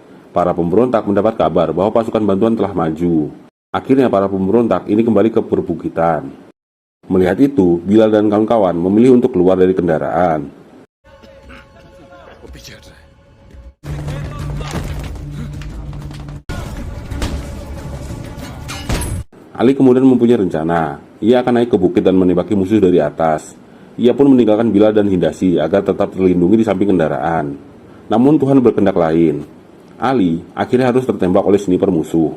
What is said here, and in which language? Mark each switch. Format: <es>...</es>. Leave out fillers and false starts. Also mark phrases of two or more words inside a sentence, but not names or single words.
<id>Para pemberontak mendapat kabar bahwa pasukan bantuan telah maju. Akhirnya para pemberontak ini kembali ke perbukitan. Melihat itu, Bilal dan kawan-kawan memilih untuk keluar dari kendaraan.</id> <hi>वो पीछे हट रहा है।</hi> <id>Ali kemudian mempunyai rencana. Ia akan naik ke bukit dan menembaki musuh dari atas. Ia pun meninggalkan Bilal dan Hindasi agar tetap terlindungi di samping kendaraan. Namun Tuhan berkehendak lain. Ali akhirnya harus tertembak oleh sniper musuh.</id>